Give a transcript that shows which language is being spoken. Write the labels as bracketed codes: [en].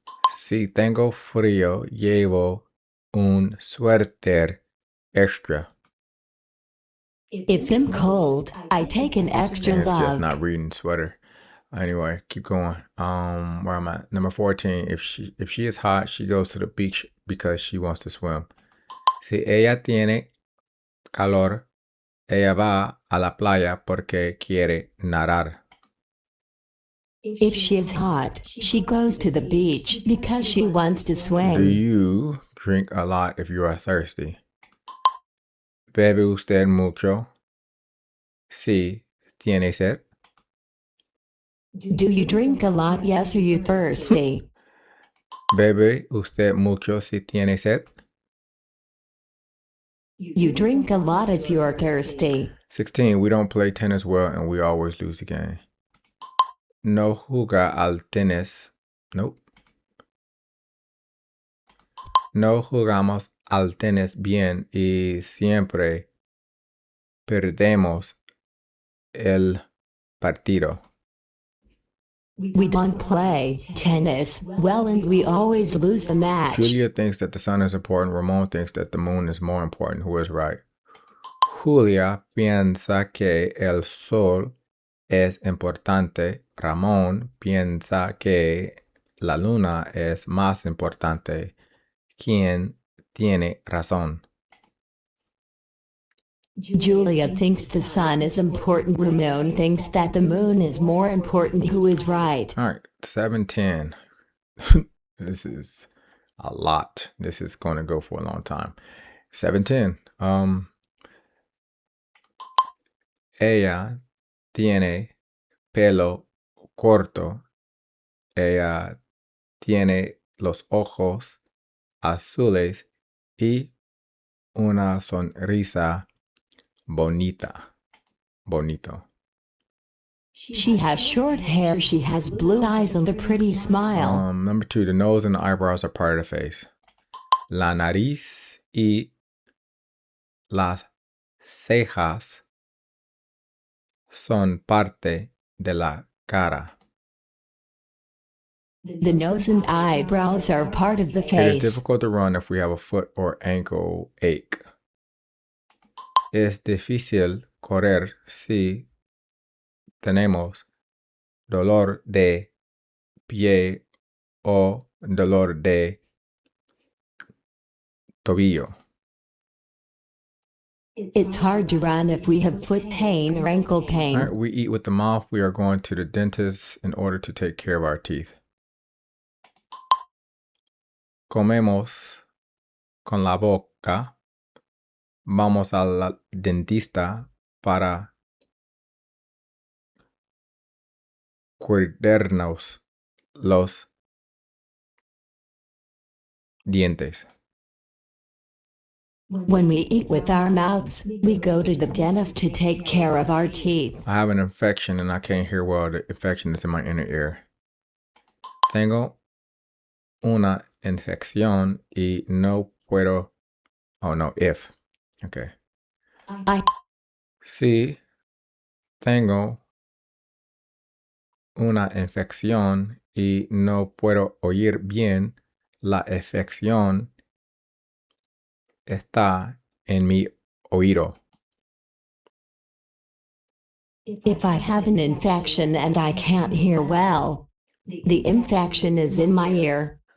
[es] Si tengo frío, llevo un suéter extra. [en] If I'm cold, I take an extra It's just love. not reading sweater. Anyway, keep going. Where am I? Number 14. If she is hot, she goes to the beach because she wants to swim. Si ella tiene calor, ella va a la playa porque quiere nadar. If she is hot, she goes to the beach because she wants to Do swim. you drink a lot if you are thirsty? [es] ¿Bebe usted mucho? Si tiene sed. [en] Do you drink a lot? Yes, are you thirsty? [es] ¿Bebe usted mucho si tiene sed? [en] You drink a lot if you're thirsty. 16. We don't play tennis well and we always lose the game. [es] No juega al tenis. [en] Nope. [es] No jugamos al tenis bien y siempre perdemos el partido. [en] We don't play tennis well and we always lose the match. Julia thinks that the sun is important. Ramon thinks that the moon is more important. Who is right? [es] Julia piensa que el sol es importante. Ramón piensa que la luna es más importante. ¿Quién tiene razón? [en] Julia thinks the sun is important. Ramon thinks that the moon is more important. Who is right? All right, 7:10. This is a lot. This is going to go for a long time. 7:10. [es] Ella tiene pelo corto. Ella tiene los ojos azules y una sonrisa bonita. Bonito. [en] She has short hair, she has blue eyes and a pretty smile. Number 2, the nose and the eyebrows are part of the face. [es] La nariz y las cejas son parte de la cara. [en] The nose and eyebrows are part of the It is face. difficult to run if we have a foot or ankle ache. [es] Es difícil correr si tenemos dolor de pie o dolor de tobillo. [en] It's hard to run if we have foot pain or ankle pain. All right, we eat with the mouth. We are going to the dentist in order to take care of our teeth. [es] Comemos con la boca. Vamos al dentista para cuidarnos los dientes. [en] When we eat with our mouths, we go to the dentist to take care of our teeth. I have an infection and I can't hear well. The infection is in my inner ear. [es] Tengo una infección y no puedo. [en] Oh no, if. Okay. [es] Sí, tengo una infección y no puedo oír bien. La infección está en mi oído. [en] If I have an infection and I can't hear well, the infection is in my ear.